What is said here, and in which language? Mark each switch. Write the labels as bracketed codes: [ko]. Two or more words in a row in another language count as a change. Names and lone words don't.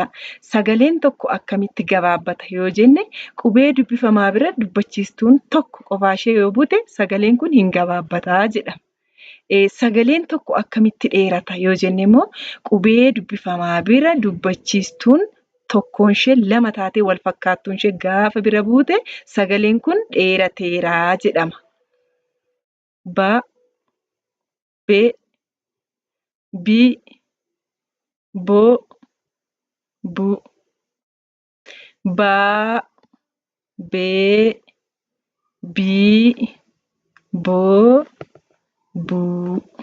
[om] Sagaleen tokko akkamitti gabaabbata yoo jenne qubee dubbifamaa bira dubbachiistuun tokko qofaashee yoo buute sagaleen kun hin gabaabbataa jedhama. Sagaleen tokko akkamitti dheerata yoo jenne immoo qubee dubbifamaa bira dubbachiistuun tokkoonshee lama taatee wal fakkaattuunshee gaafa bira buute sagaleen kun dheerateeraa jedhama. Be, bi, bo, bu. Baa, bee, bii, boo, buu.